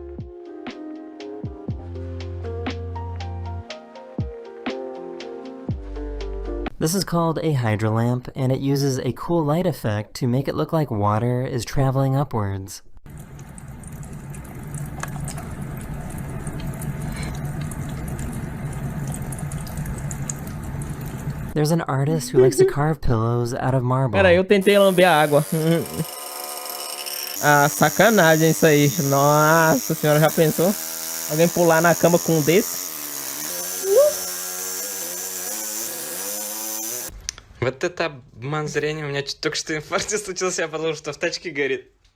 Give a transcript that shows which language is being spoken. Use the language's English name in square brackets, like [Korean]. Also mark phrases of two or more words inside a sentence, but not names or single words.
[English] This is called a hydrolamp, and it uses a cool light effect to make it look like water is traveling upwards. There's an artist who likes to carve pillows out of marble. [Portuguese] Pera aí, eu tentei lamber a água. Ah, sacanagem isso aí. Nossa senhora, já pensou? Alguém pular na cama com um desse? [Russian] Вот это обман зрения, у меня чуть только что инфаркт случился, я подумал, что в тачке горит.